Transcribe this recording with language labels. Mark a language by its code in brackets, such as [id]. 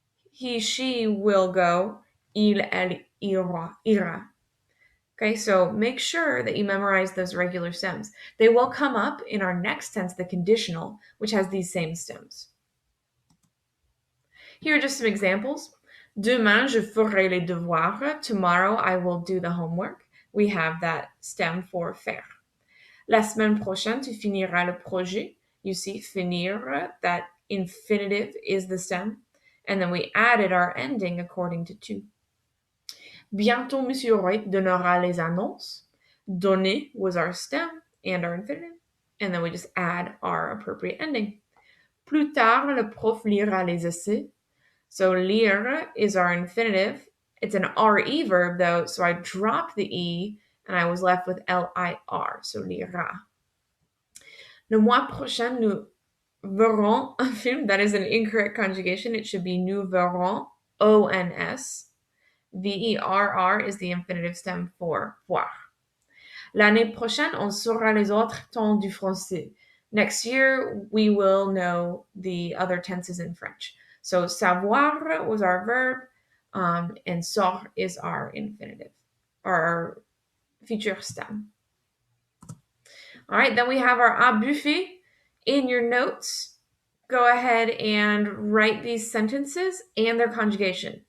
[en] He, she will go, [fr] il, elle ira. [en] Okay, so make sure that you memorize those regular stems. They will come up in our next tense, the conditional, which has these same stems. Here are just some examples. [fr] Demain, je ferai les devoirs. [en] Tomorrow, I will do the homework. We have that stem for faire. La semaine prochaine, tu finiras le projet. You see, finir, that infinitive is the stem. And then we added our ending according to tu. [fr] Bientôt, Monsieur Wright donnera les annonces. [en] Donner was our stem and our infinitive. And then we just add our appropriate ending. [fr] Plus tard, le prof lira les essais. [en] So lire is our infinitive. It's an RE verb though, so I dropped the E and I was left with LIR, so lira. [fr] Le mois prochain, nous verrons un film. [en] That is an incorrect conjugation. It should be nous verrons, ONS. VERR is the infinitive stem for voir. [fr] L'année prochaine, on saura les autres temps du français. [en] Next year, we will know the other tenses in French. So savoir was our verb, and sort is our infinitive, our future stem. All right, then we have our a buffet. In your notes, go ahead and write these sentences and their conjugation.